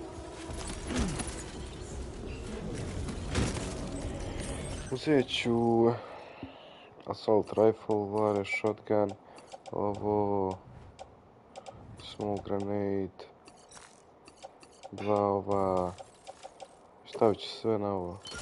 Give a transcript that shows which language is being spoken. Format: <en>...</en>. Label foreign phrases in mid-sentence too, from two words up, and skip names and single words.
<hr>Uzet ću</hr> <en>assault rifle,</en> <hr>vare, shotgun, ovo,</hr> <en>smoke grenade,</en> <hr>dva ova, stavit ću sve na ovo.</hr>